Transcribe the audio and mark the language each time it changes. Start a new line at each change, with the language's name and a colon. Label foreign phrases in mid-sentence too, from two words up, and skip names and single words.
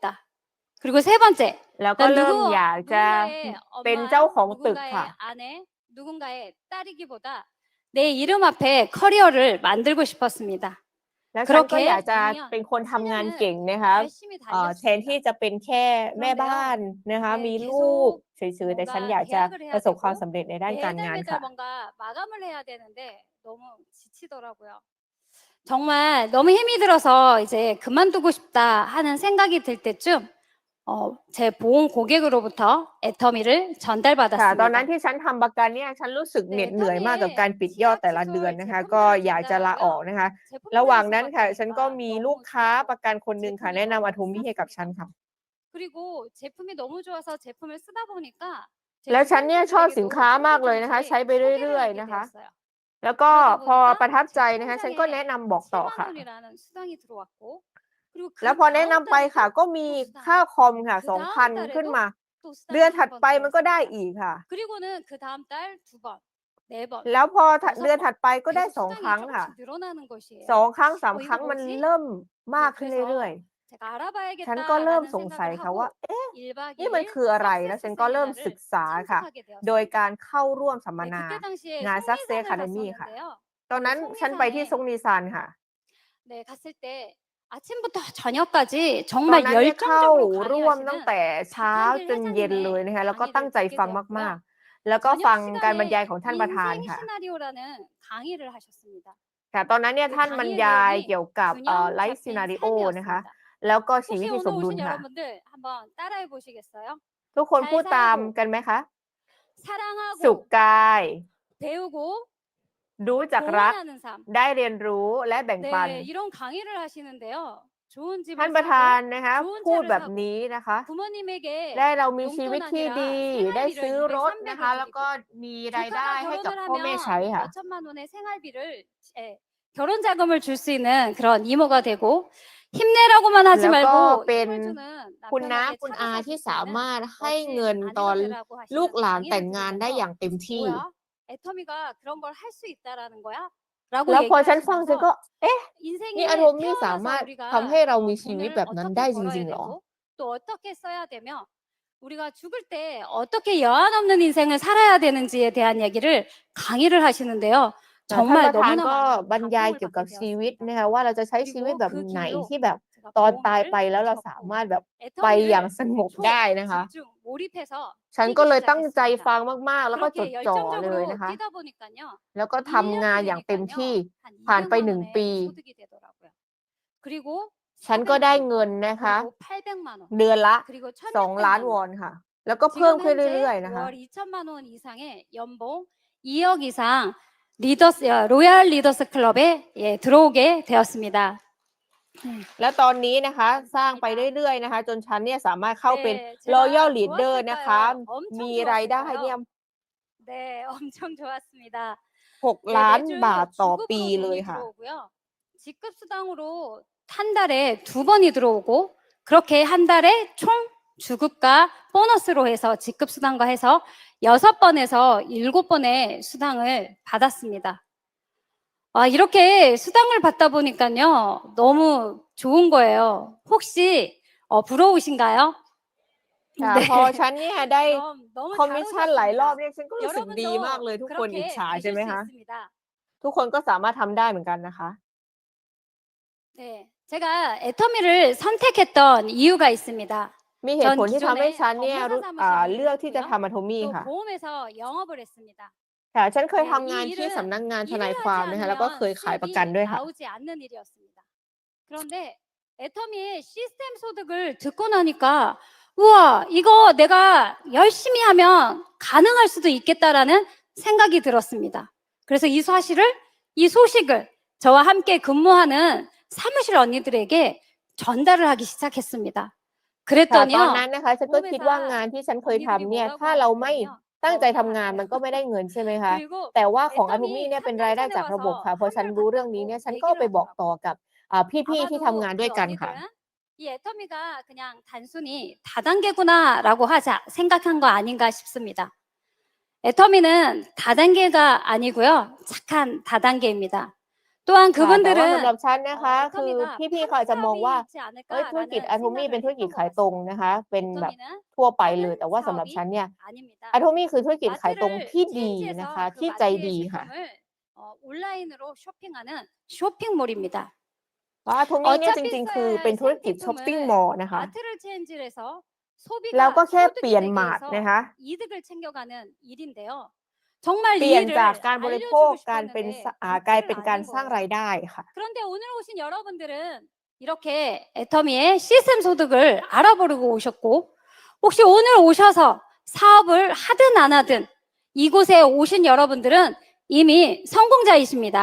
Korean: 그리고 세 번째,
Thai: แล้วก็
Korean: 난
Thai: เริ่มอยากจะ
Korean: 누군가의
Thai: เป็นเจ้า
Korean: 엄마,
Thai: ของตึกค่ะ
Korean: 누군가의 아내, 누군가의 딸이기보다 내 이름 앞에 커리어를 만들고 싶었습니다.
Thai: แล้วฉันก็อยาก
Korean: 그렇게
Thai: จะ
Korean: 2년,
Thai: เป็นคนทำงานเก่ง
Korean: 7년은
Thai: นะคะ
Korean: 열심히
Thai: แทนที่
Korean: 달렸습니다.
Thai: จะเป็นแค่แม่บ้านนะคะ
Korean: 네,
Thai: มีลูก
Korean: 계속
Thai: เฉย ๆ แต่ฉัน
Korean: 뭔가
Thai: อยากจะ
Korean: 계약을
Thai: ป
Korean: 해야
Thai: ระสบความ
Korean: 되고
Thai: สำเร็จในด้านการงาน
Korean: 매달
Thai: ค่ะ
Korean: 뭔가 마감을 해야 되는데 너무 지치더라고요. 정말 너무 힘이 들어서 이제 그만두고 싶다 하는 생각이 들 때쯤 제 보험 고객으로부터 애터미를
Thai: ค่ะ ตอนนั้น
Korean: 전달받았습니다.
Thai: ที่ฉันทำประกันเนี่ย ฉันรู้สึกเหน็ด
Korean: 네,
Thai: เหนื่อยมากกับการ
Korean: 애터미의
Thai: ปิดยอด
Korean: 치약
Thai: แต่ละเดือน
Korean: 칫솔
Thai: นะคะ ก็
Korean: 제품들을
Thai: อยากจะลาออก
Korean: 전달하고요.
Thai: นะคะ ระ
Korean: 제품들을
Thai: หว่างนั้นค่ะ ฉันก็
Korean: 써봤다니까
Thai: มีลูก
Korean: 너무
Thai: ค้า
Korean: 좋다고
Thai: ประกันคนหนึ่งค่ะ แนะ
Korean: 제품이
Thai: นำอะ
Korean: 너무
Thai: โทมี่ให้กับฉัน
Korean: 쌌습니다.
Thai: ค่ะ
Korean: 그리고 제품이 너무 좋아서 제품을 쓰다 보니까 제
Thai: แล้วฉันเนี่ย ชอบสิน
Korean: 주변
Thai: ค้ามาก
Korean: 분들에게도
Thai: เลยนะคะ ใช้
Korean: 조금씩
Thai: ไป
Korean: 소개를
Thai: เรื่อย ๆ
Korean: 하게
Thai: นะคะ
Korean: 되었어요.
Thai: แล้วก็
Korean: 그러다
Thai: พอ
Korean: 보니까
Thai: ประทับใจ
Korean: 제
Thai: นะคะ ฉันก็แนะ
Korean: 통장에
Thai: นำบอกต่อ
Korean: 7만
Thai: ค่ะ
Korean: 원이라는 수당이 들어왔고 그리고
Thai: แล้ว
Korean: 그
Thai: พอแนะนำ
Korean: 다음
Thai: ไปค่ะ
Korean: 달에도
Thai: ก็มี
Korean: 또
Thai: ค่า
Korean: 수당이
Thai: คอมค่ะ
Korean: 그 다음
Thai: 2,000 ขึ้น
Korean: 달에도
Thai: มา
Korean: 또
Thai: เดือน
Korean: 수당이
Thai: ถัด
Korean: 한 번
Thai: ไปมันก็ได้
Korean: 들어왔습니다.
Thai: อีกค่ะ
Korean: 그리고는 그 다음 달 2번, 4번,
Thai: แล้วพอ เดือน
Korean: 6번
Thai: ถัดไปก็ได้
Korean: 계속
Thai: 2 ค
Korean: 수당이
Thai: รั้งค่ะ
Korean: 조금씩 늘어나는 것이에요.
Thai: 2 ครั้ง 3 ค
Korean: 이거
Thai: รั้ง มัน
Korean: 뭐지?
Thai: เริ่มมาก
Korean: 네,
Thai: ขึ้น
Korean: 그래서
Thai: เรื่อย
Korean: 제가
Thai: ๆ ฉันก็เริ่ม
Korean: 알아봐야겠다라는
Thai: สงสัย
Korean: 생각을
Thai: ค่ะว่า
Korean: 하고
Thai: เอ๊ะ
Korean: 1박
Thai: นี่มัน คือ
Korean: 2일
Thai: อะไร แล้ว ฉัน
Korean: 석세스
Thai: ก็เริ่มศึก
Korean: 세미나를
Thai: ษาค่ะ
Korean: 참석하게
Thai: โดย
Korean: 되었습니다.
Thai: การเข้าร่วมสัมม
Korean: 네,
Thai: นา
Korean: 그때 당시에
Thai: งาน Success
Korean: 송리산을
Thai: Academy ค่ะ
Korean: 갔었는데요.
Thai: ตอนนั้น
Korean: 그
Thai: ฉันไปที่
Korean: 송리산에
Thai: ซงนีซานค่ะ
Korean: 네, 갔을 때 아침부터 저녁까지
Thai: ตอน
Korean: 정말
Thai: นั้นเนี่ย เข้า
Korean: 열정적으로
Thai: ร่วมตั้ง
Korean: 강의하시는
Thai: แต่เช้า จนเย็นเลย
Korean: 박한길
Thai: นะคะ แล้วก็ ตั้ง
Korean: 회장님의
Thai: ใจ
Korean: 강의를
Thai: ฟัง
Korean: 듣게
Thai: มาก
Korean: 되었고요.
Thai: ๆ แล้วก็ ฟัง
Korean: 저녁
Thai: การบรรยาย
Korean: 시간에
Thai: ของท่านประธาน
Korean: 인생
Thai: ค่ะ
Korean: 시나리오라는 강의를 하셨습니다.
Thai: ค่ะ ตอนนั้นเนี่ย
Korean: 그
Thai: ท่านบรร
Korean: 강의의
Thai: ยาย
Korean: 내용이
Thai: เกี่ยวกับ
Korean: 균형
Thai: Life
Korean: 잡힌
Thai: Scenario นะคะ
Korean: 삶이었습니다.
Thai: แล้วก็ชีวิ
Korean: 혹시
Thai: ตที่
Korean: 오늘
Thai: สมดุล
Korean: 오신
Thai: ค่ะ
Korean: 여러분들 한번 따라해 보시겠어요?
Thai: ทุกคน
Korean: 잘
Thai: พูดตาม
Korean: 살고
Thai: กันไหมคะ? สุข
Korean: 사랑하고
Thai: กาย
Korean: 배우고
Thai: รู้จักรัก
Korean: 동원하는 삶.
Thai: ได้เรียนรู้และแบ่งปัน
Korean: 네, 이런 강의를 하시는데요. 좋은
Thai: ท่าน
Korean: 집을
Thai: ประธาน
Korean: 사고
Thai: นะคะ
Korean: 좋은
Thai: พูด
Korean: 차를
Thai: แบบ
Korean: 사고
Thai: นี้นะคะ
Korean: 부모님에게
Thai: ได้เรามีชีวิต
Korean: 용돈
Thai: ที่
Korean: 아니라
Thai: ดี ได้
Korean: 생활비를
Thai: ซื้อ
Korean: 200,
Thai: รถนะคะ
Korean: 300을
Thai: แล้วก็
Korean: 드리고
Thai: มีรายได้
Korean: 조카가
Thai: ให้กับ
Korean: 결혼을
Thai: พ่อแม่ใช้
Korean: 하면
Thai: ค่ะ
Korean: 몇 천만 원의 생활비를 결혼 자금을 줄 수 있는 그런 이모가 되고 힘내라고만 하지
Thai: แล้วก็
Korean: 말고
Thai: เป็น
Korean: 힘을 주는
Thai: คุณน้า
Korean: 남편에게
Thai: คุณ
Korean: 차를
Thai: อา
Korean: 사줄
Thai: ที่
Korean: 수
Thai: สา
Korean: 있는
Thai: มารถให้
Korean: 멋진
Thai: เงินตอน
Korean: 아내가 되라고
Thai: ลูก
Korean: 하시는
Thai: หลานแต่ง
Korean: 강의를
Thai: งานได้อ
Korean: 들으면서
Thai: ย่างเต็มที่
Korean: 뭐야? 애터미가 그런 걸 할 수 있다라는 거야? 라고
Thai: แล้วพอฉันฟังฉัน
Korean: 얘기하시면서
Thai: ก็ เอ๊ะ นี่
Korean: 인생에
Thai: Atomy สามารถ
Korean: 태어나서
Thai: ทำให้
Korean: 우리가
Thai: เรามีชีวิต
Korean: 돈을
Thai: แบบนั้น ได้
Korean: 어떻게
Thai: จริ
Korean: 벌어야
Thai: ง ๆ เหรอ?
Korean: 되고 또 어떻게 써야 되며 우리가 죽을 때 어떻게 여한 없는 인생을 살아야 되는지에 대한 얘기를 강의를 하시는데요.
Thai: ท่าน
Korean: 정말
Thai: ประธาน
Korean: 너무나
Thai: ก็
Korean: 많은
Thai: บรรยาย
Korean: 감동을
Thai: เกี่ยวกับ
Korean: 받게
Thai: ชีวิต
Korean: 되었습니다.
Thai: นะคะว่าเราจะใช้ชีวิต
Korean: 그리고
Thai: แบบ
Korean: 그
Thai: ไหน
Korean: 길로
Thai: ที่แบบ
Korean: 제가
Thai: ตอนตายไป
Korean: 보험을
Thai: แล้วเรา
Korean: 접고
Thai: สามารถแบบไปอย่าง
Korean: 애터미를
Thai: สงบได้นะคะ
Korean: 집중 몰입해서
Thai: ฉันก็
Korean: 뛰기
Thai: เลยตั้งใจ
Korean: 시작했습니다.
Thai: ฟังมาก ๆ แล้วก็จด
Korean: 그렇게
Thai: จ่อ เลย
Korean: 열정적으로
Thai: นะคะ
Korean: 뛰다 보니까요.
Thai: แล้วก็ทำงาน อย่างเต็มที่
Korean: 1년이
Thai: ผ่านไป
Korean: 되니까요.
Thai: 1
Korean: 한
Thai: ปี
Korean: 200만 원의 소득이 되더라고요. 그리고
Thai: ฉันก็ได้
Korean: 400만
Thai: เงิ
Korean: 원,
Thai: นนะคะ
Korean: 그리고 800만 원,
Thai: เดือนละ
Korean: 그리고
Thai: 2,000,000
Korean: 1,600만
Thai: วอ
Korean: 원.
Thai: นค่ะ แล้วก็เพิ่ม
Korean: 지금
Thai: ขึ้น เรื่อย
Korean: 현재
Thai: ๆ นะคะ
Korean: 월 2천만 원 이상의 연봉 2억 이상 리더스 로얄 리더스 클럽에 들어오게 되었습니다.
Thai: แล้วตอนนี้นะคะ สร้างไปเรื่อย ๆ นะคะ จนฉันเนี่ยสามารถเข้าเป็น
Korean: 네,
Thai: Royal
Korean: 제가
Thai: Leader นะคะ
Korean: 좋았을까요? 엄청
Thai: มีรายได้เนี่ย
Korean: 좋았을까요? 네, 엄청 좋았습니다.
Thai: 6
Korean: 네,
Thai: ล้าน
Korean: 매주
Thai: บาท ต่อปี
Korean: 주급으로
Thai: เลย
Korean: 돈이
Thai: ค่ะ
Korean: 들어오고요. 직급 수당으로 한 달에 2번이 들어오고 그렇게 한 달에 총 주급과 보너스로 해서 직급 수당과 해서 6번에서 7번의 수당을 받았습니다. 아, 이렇게 수당을 받다 보니까요. 너무 좋은 거예요. 혹시 부러우신가요?
Thai: ค่ะ
Korean: 네.
Thai: พอฉันเนี่ยได้
Korean: 그럼 너무
Thai: คอมมิชชั่น หลายรอบ
Korean: 잘
Thai: เนี่ย ฉันก็รู้สึกดีมากเลย
Korean: 오셨습니다.
Thai: ทุกคนอิจ
Korean: 그렇게
Thai: ฉา ใช่
Korean: 되실
Thai: ไหม
Korean: 수
Thai: คะ
Korean: 있습니다.
Thai: ทุกคนก็สามารถทำได้เหมือนกันนะคะ
Korean: 네, 제가 애터미를 선택했던 이유가 있습니다.
Thai: มีเหตุผล
Korean: 전
Thai: ที่ทำให้
Korean: 기존에
Thai: ฉันเนี่ย
Korean: 법무사
Thai: เลือก
Korean: 사무실을
Thai: ที่จะ
Korean: 했고요.
Thai: ทำ Atomy
Korean: 또
Thai: ค่ะ
Korean: 보험에서 영업을 했습니다.
Thai: ค่ะ ฉันเคย
Korean: 네,
Thai: ทำงาน
Korean: 이
Thai: ที่
Korean: 일은
Thai: สำนักงานท
Korean: 일을
Thai: นาย
Korean: 하지
Thai: ความนะคะ แล้วก็เคย
Korean: 않으면
Thai: ขายประกัน
Korean: 수입이
Thai: ด้วยค่ะ
Korean: 나오지 않는 일이었습니다. 그런데 애터미의 시스템 소득을 듣고 나니까 우와, 이거 내가 열심히 하면 가능할 수도 있겠다라는 생각이 들었습니다. 그래서 이 소식을 저와 함께 근무하는 사무실 언니들에게 전달을 하기 시작했습니다.
Thai: ค่ะ ตอนนั้น
Korean: 그랬더니요.
Thai: นะคะ ฉันก็คิดว่างานที่ฉันเคยทำเนี่ย ถ้าเราไม่ตั้งใจทำงาน มันก็ไม่ได้เงิน ใช่ไหมคะ
Korean: 그리고
Thai: แต่ว่าของ
Korean: 애터미
Thai: Atomy เนี่ยเป็น
Korean: 3년
Thai: รายได้
Korean: 전에
Thai: จากระบบ
Korean: 와서
Thai: ค่ะ พอฉัน
Korean: 한달
Thai: รู้เรื่องนี้เนี่ย
Korean: 받았다고
Thai: ฉันก็ ไป
Korean: 얘기를
Thai: บอกต่อ
Korean: 하더라고요.
Thai: กับ พี่ ๆ ที่ทำงาน
Korean: 아마도
Thai: ด้วย
Korean: 이
Thai: กันค่ะ
Korean: 언니들은 이 애터미가 그냥 단순히 다단계구나라고 생각한 거 아닌가 싶습니다. 애터미는 다단계가 아니고요. 착한 다단계입니다. 또한
Thai: ค่ะ แต่ว่า
Korean: 그분들은
Thai: สำหรับฉันนะคะ คือ
Korean: 애터미가
Thai: พี่ ๆ เขาอาจจะมองว่า
Korean: 판사업이지
Thai: เฮ้ย ธุรกิจ
Korean: 않을까라는
Thai: Atomy เป็น
Korean: 생각을
Thai: ธุรกิจ
Korean: 했던 것
Thai: ขายตรง
Korean: 같습니다.
Thai: นะคะ เป็นแบบ
Korean: 애터미는
Thai: ทั่วไปเลย
Korean: 하는
Thai: แต่ว่าสำหรับ
Korean: 사업이
Thai: ฉันเนี่ย
Korean: 아닙니다.
Thai: Atomy คือธุรกิจขายตรง
Korean: 마트를
Thai: ที่ดีนะ
Korean: 체인지해서
Thai: คะ
Korean: 그
Thai: ที่ใจ
Korean: 마트의
Thai: ดีค่ะ
Korean: 제품을 온라인으로 쇼핑하는 쇼핑몰입니다.
Thai: เพราะ Atomy เนี่ย จ
Korean: 어차피
Thai: ริง ๆ คือ
Korean: 써야
Thai: เป็น
Korean: 할
Thai: ธุรกิจ shopping
Korean: 생필품을
Thai: mall นะคะ
Korean: 마트를 체인지를 해서
Thai: แล้ว
Korean: 소비가
Thai: ก็แค่เป
Korean: 소득이
Thai: ลี่ยน
Korean: 되게
Thai: มาร์ท
Korean: 해서
Thai: นะคะ
Korean: 이득을 챙겨가는 일인데요. 정말
Thai: เปลี่
Korean: 이
Thai: ยน
Korean: 일을
Thai: จากการบริโภค
Korean: 알려주고
Thai: การเป็น
Korean: 싶었는데
Thai: กลายเป็น
Korean: 듣지를
Thai: การ
Korean: 않는
Thai: สร้าง
Korean: 거예요.
Thai: รายได้ค่ะ
Korean: 그런데 오늘 오신 여러분들은 이렇게 애터미의 시스템 소득을 알아보려고 오셨고 혹시 오늘 오셔서 사업을 하든 안 하든 이곳에 오신 여러분들은 이미 성공자이십니다.